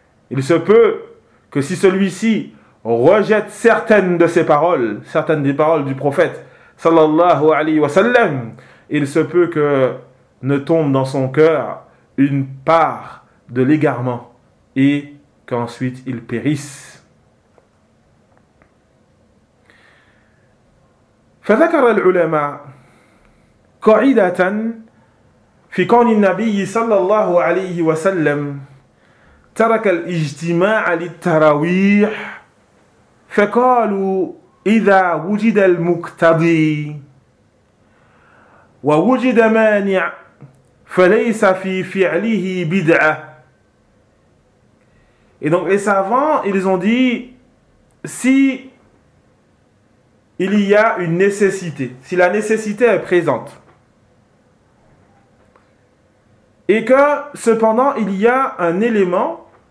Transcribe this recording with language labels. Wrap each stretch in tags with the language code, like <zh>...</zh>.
<fr>Il se peut que si celui-ci rejette certaines de ses paroles, certaines des paroles du prophète sallallahu alayhi wa sallam, il se peut que ne tombe dans son cœur une part de l'égarement et qu'ensuite il périsse.</fr> <ar>فذكر العلماء قاعدة في كون النبي صلى الله عليه وسلم ترك الاجتماع للتراويح فقالوا إذا وجد المقتضي ووجد مانع فليس في فعله بدعة.</ar> <fr>Et donc les savants, ils ont dit: si il y a une nécessité, si la nécessité est présente et que cependant il y a un élément</fr>